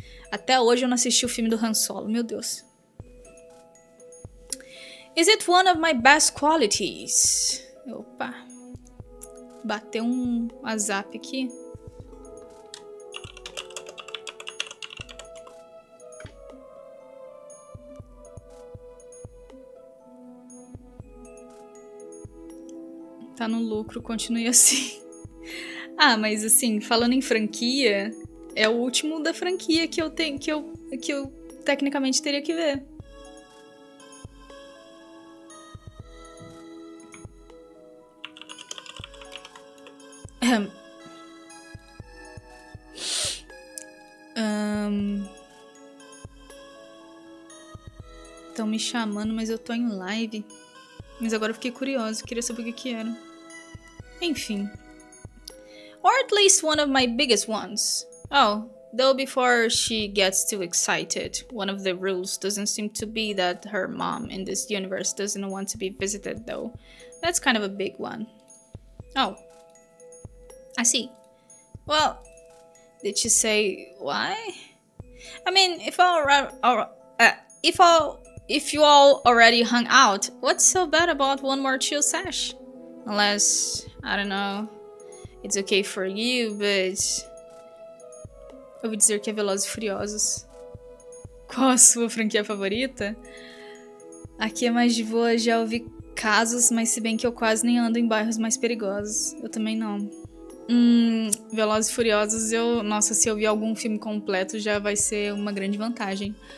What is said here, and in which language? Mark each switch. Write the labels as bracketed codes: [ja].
[pt] Até hoje eu não assisti o filme do Han Solo, meu Deus. [en] Is it one of my best qualities? [pt] Opa. Bateu um WhatsApp aqui. Tá no lucro, continue assim. Ah, mas assim, falando em franquia, é o último da franquia que eu tenho, que eu tecnicamente teria que ver. Estão me chamando, mas eu tô em live. Mas agora eu fiquei curiosa, queria saber o que era. Enfim. [en] Or at least one of my biggest ones. Oh, though before she gets too excited, one of the rules doesn't seem to be that her mom in this universe doesn't want to be visited though. That's kind of a big one. Oh. I see. Well, did she say why? I mean, if you all already hung out, what's so bad about one more chill sesh? Unless, I don't know, it's okay for you, but... [pt] Eu ouvi dizer que é Velozes e Furiosos. Qual a sua franquia favorita? Aqui é mais de boa, já ouvi casos, mas se bem que eu quase nem ando em bairros mais perigosos. Eu também não. Velozes e Furiosos, nossa, se eu ver algum filme completo já vai ser uma grande vantagem.